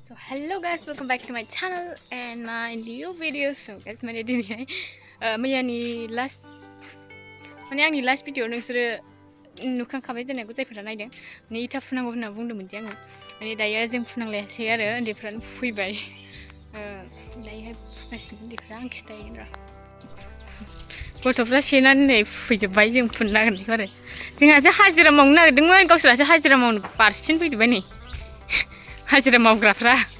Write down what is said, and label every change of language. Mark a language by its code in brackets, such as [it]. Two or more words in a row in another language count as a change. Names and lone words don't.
[en] Hello guys, welcome back to my channel and my new video. So guys, [brx] माने दिनैहाय मैयानि लास्ट माने आंनि [en] last video [brx] नोंसोरो नुखांखाबाय जानांगौ जायफोरा नायदों माने इथा फुनांगौ होनना बुंदोंमोन दि आङो माने दायो जों फुनांलायासै आरो उन्दैफ्रानो फैबाय दायोहाय फुगासिनो उन्दैफ्रा आं खिथायगोन र' गथ'फ्रा सेनानै नै फैजोब्बाय जों फुनो नागिरनायखौ आरो जोंहासो हाजिरा मावनो नागिरदोंमोन गावसोरासो हाजिरा मावनो बारसिन फैजोब्बाय नै हाजिरा मावग्राफ्रा